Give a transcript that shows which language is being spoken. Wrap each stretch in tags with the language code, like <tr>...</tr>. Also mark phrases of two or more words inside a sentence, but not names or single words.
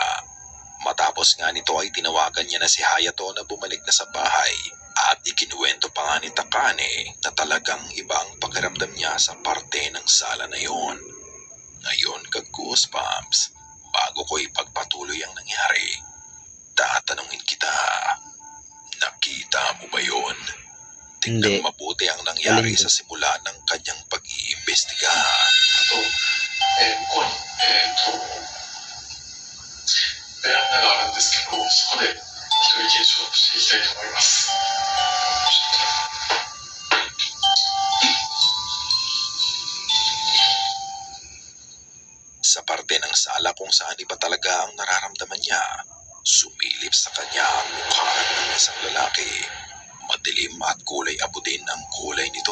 <tl>Matapos nga nito ay tinawagan niya na si Hayato na bumalik na sa bahay at ikinuwento pa nga ni Takane na talagang iba ang pakiramdam niya sa parte ng sala na yon. Ngayon ka-goosebumps, bago ko'y pagpatuloy ang nangyari, tatanungin kita, nakita mo ba yun? Hindi. Tingnan mabuti ang nangyari Alin sa simula ng kanyang pag-iimbestiga.</tl> <ja>あと、向こうに、ベランダがあるんですけど、そこで一人きり勝負していきたいと思います。</ja> <tl>Sa parte ng sala kung saan iba talaga ang nararamdaman niya, sumilip sa kanya ang mukha ng isang lalaki. Madilim at kulay abudin ang kulay nito.</tl>